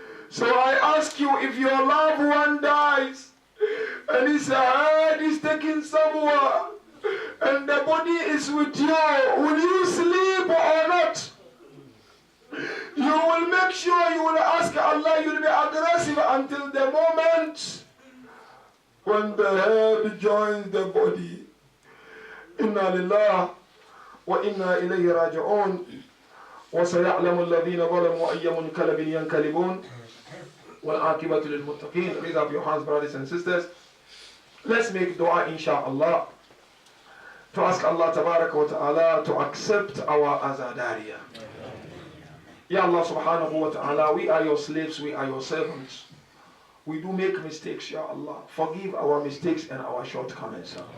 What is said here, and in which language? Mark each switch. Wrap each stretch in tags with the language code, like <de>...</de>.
<en>So I ask you, if your loved one dies and his head is taken somewhere and the body is with you, will you sleep or not? You will make sure you will ask Allah, you will be aggressive until the moment when the head joins the body.</en> <ar>Inna lillah wa inna ilayhi raji'un. وسيعلم الذين ظلموا أي منقلب ينقلبون والعاقبة للمتقين.</ar> <en>Raise up your hands, brothers and sisters. Let's make dua, inshallah, to ask Allah tabaraka wa ta'ala to accept our azadariya. Ya Allah subhanahu wa ta'ala, we are your slaves, we are your servants. We do make mistakes, Ya Allah. Forgive our mistakes and our shortcomings.</en>